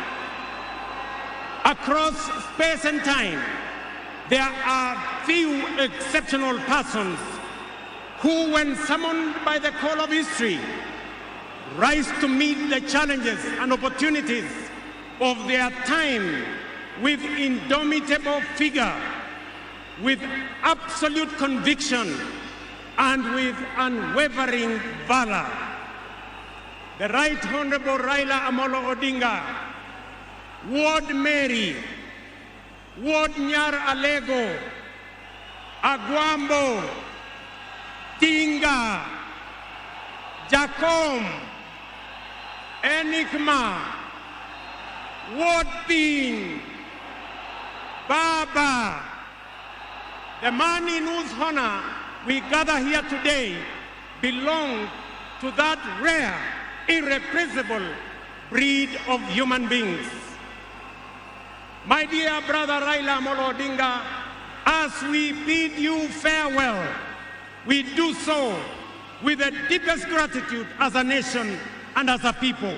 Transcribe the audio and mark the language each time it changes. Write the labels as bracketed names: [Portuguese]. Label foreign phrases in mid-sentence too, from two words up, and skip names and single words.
[English] Across space and time, there are few exceptional persons who, when summoned by the call of history, rise to meet the challenges and opportunities of their time with indomitable vigor, with absolute conviction, and with unwavering valor. The Right Honorable Raila Amolo Odinga, Ward Mary, Ward Nyar Alego, Aguambo, Tinga, Jacom, Enigma, Ward Bean, Baba, the man in whose honor we gather here today, belong to that rare, irreplaceable breed of human beings. My dear brother Raila Amolo Odinga, as we bid you farewell, we do so with the deepest gratitude as a nation and as a people.